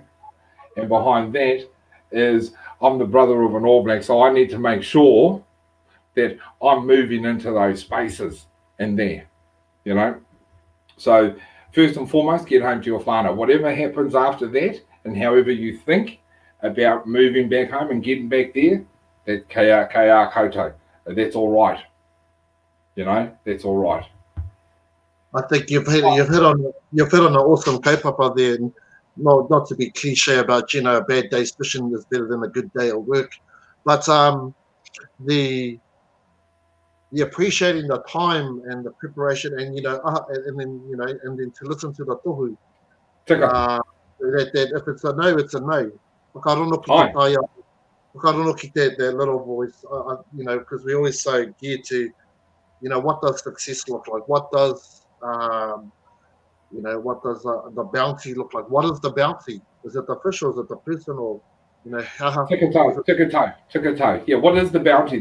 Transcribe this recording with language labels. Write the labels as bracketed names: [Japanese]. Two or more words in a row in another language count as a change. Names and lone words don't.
[English] And behind that is I'm the brother of an All Black, so I need to make sure that I'm moving into those spaces in there, you know. So first and foremost, get home to your whānau. Whatever happens after that, and however you think about moving back home and getting back there, that [Māori] kia koutou. [English] That's all right. You know, that's all right. I think you've hit on an awesome kaupapa there. And not to be cliche about, you know, a bad day's fishing is better than a good day at work, but the appreciating the time and the preparation, and you know, and then you know, and then to listen to the tohu. That if it's a no, it's a no. [Māori] Whakarono ki [English] that little voice, you know, because we always so geared to, you know, what does success look like? What does you know, what does the bounty look like? What is the bounty? Is it the fish, or is it the person, or you know, how? Tikanga. Yeah, what is the bounty?